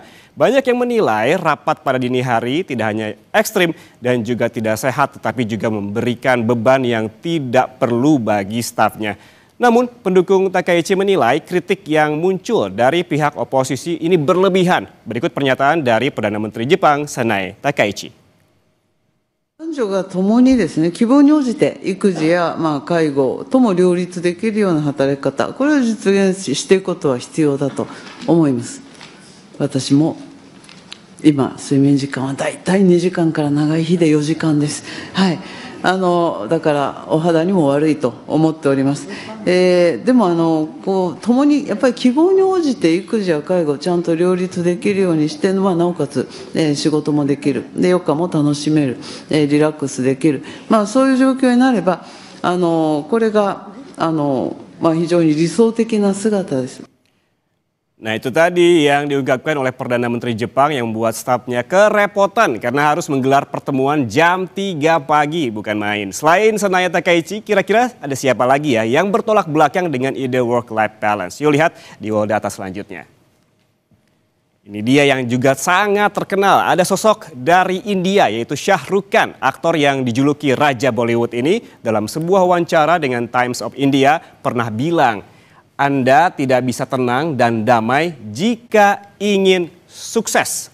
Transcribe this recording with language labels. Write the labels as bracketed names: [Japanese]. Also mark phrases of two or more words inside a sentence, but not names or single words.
[Indonesian] Banyak yang menilai rapat pada dini hari tidak hanya ekstrim dan juga tidak sehat, tetapi juga memberikan beban yang tidak perlu bagi stafnya. Namun pendukung Takaichi menilai kritik yang muncul dari pihak oposisi ini berlebihan. Berikut pernyataan dari Perdana Menteri Jepang, Sanae Takaichi. [Japanese] 男女が共にですね、希望に応じて育児や介護とも両立できるような働き方、これを実現していくことは必要だと思います。私も今睡眠時間はだいたい2時間から長い日で4時間です。はい。だからお肌にも悪いと思っております。でも共にやっぱり希望に応じて育児や介護をちゃんと両立できるようにして、なおかつ、仕事もできる、で余暇も楽しめる、リラックスできる、そういう状況になればこれが非常に理想的な姿です。 [Indonesian] Nah, itu tadi yang diungkapkan oleh Perdana Menteri Jepang yang membuat stafnya kerepotan karena harus menggelar pertemuan jam 3 pagi, bukan main. Selain Sanae Takaichi, kira-kira ada siapa lagi ya yang bertolak belakang dengan ide [English] work-life balance? [Indonesian] Yuk lihat di [English] wall data [Indonesian] selanjutnya. Ini dia yang juga sangat terkenal. Ada sosok dari India yaitu Shah Rukh Khan, aktor yang dijuluki Raja Bollywood ini dalam sebuah wawancara dengan Times of India pernah bilang, Anda tidak bisa tenang dan damai jika ingin sukses.